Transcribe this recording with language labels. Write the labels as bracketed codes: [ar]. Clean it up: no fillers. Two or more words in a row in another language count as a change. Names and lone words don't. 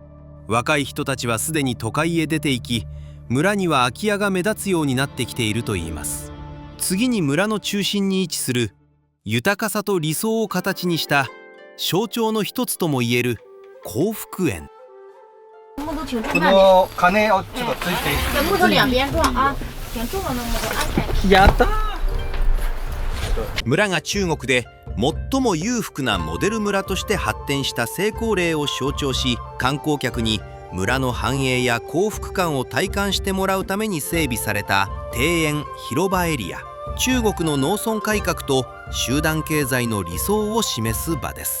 [ja] 若い人たちはすでに都会へ出て行き、村には空き家が目立つようになってきているといいます。次に村の中心に位置する豊かさと理想を形にした象徴の一つともいえる幸福園。この鐘をちょっとついている。 [zh] 全部都两边撞啊！挺重的那么多安排。 [ja] やったー。村が中国で最も裕福なモデル村として発展した成功例を象徴し、観光客に村の繁栄や幸福感を体感してもらうために整備された庭園広場エリア、中国の農村改革と集団経済の理想を示す場です。